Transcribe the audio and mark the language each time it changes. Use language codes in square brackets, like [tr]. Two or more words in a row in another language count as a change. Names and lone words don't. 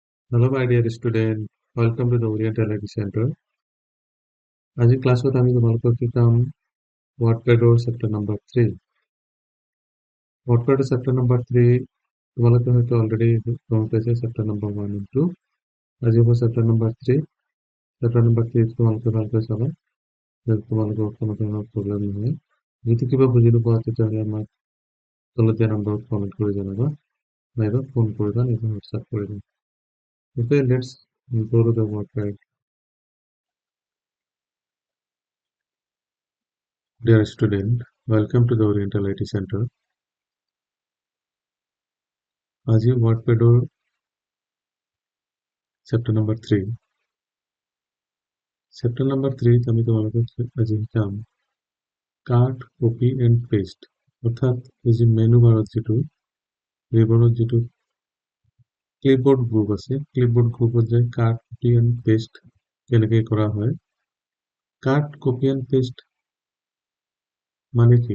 [en] Hello, my dear student. Welcome to the Oriental Center. [as] আজি ক্লাছত আমি তোমালোকক শিকাম [en] Wordpad chapter number 3. Wordpad chapter number 3 [as] তোমালোকে হয়তো অলরেডি গম পাইছে [en] chapter number 1 and 2. [as] আজি হ'ব [en] chapter number 3. Chapter number 3 [as] তোমালোকে ভালকৈ চাবা যাতে তোমালোকৰ কোনো ধৰণৰ প্ৰব্লেম নহয়। যদি কিবা বুজি নোপোৱা তেতিয়াহ'লে আমাক তলত দিয়া নম্বৰত কমেন্ট কৰি জনাবা নাইবা ফোন কৰিবা নাইবা হোৱাটছআপ কৰিবা। [en] Okay, let's go to the Wordpad. Dear student, welcome to the Oriental IT Center. আজি Wordpad chapter number 3. Chapter number 3 [as] আমি তোমালোকক আজি শিকাম [en] cut, copy and paste. [as] অর্থাৎ এই যে মেনু বাৰত যেটো রিবনত যেটো [en] clipboard group [as] আছে, ক্লিপবোর্ড গ্ৰুপত যে [en] cut, copy and paste [as] কেনেকৈ কৰা হয়। [en] cut, copy and paste [as] মানে কি?